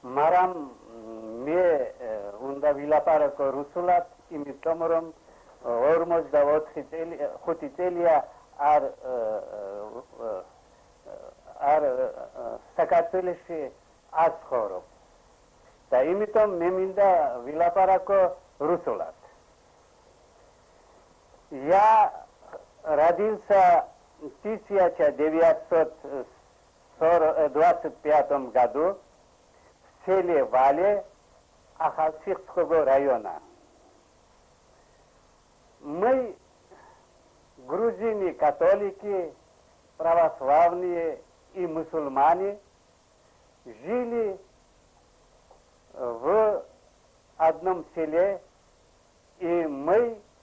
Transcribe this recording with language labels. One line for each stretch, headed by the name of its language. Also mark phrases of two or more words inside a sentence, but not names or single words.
Georgian: მაგრამ მე უნდა ვილაპარაკო რუსულად, იმიტომ რომ 44 წელი 5 წელია არ საქართველოში აცხოვრობ. და იმიტომ მე მინდა ვილაპარაკო რუსულად.
Russian: Я родился в 1925 году в селе Вале Ахалсихского района. Мы, грузины, католики, православные и мусульмане, жили в одном селе, и мы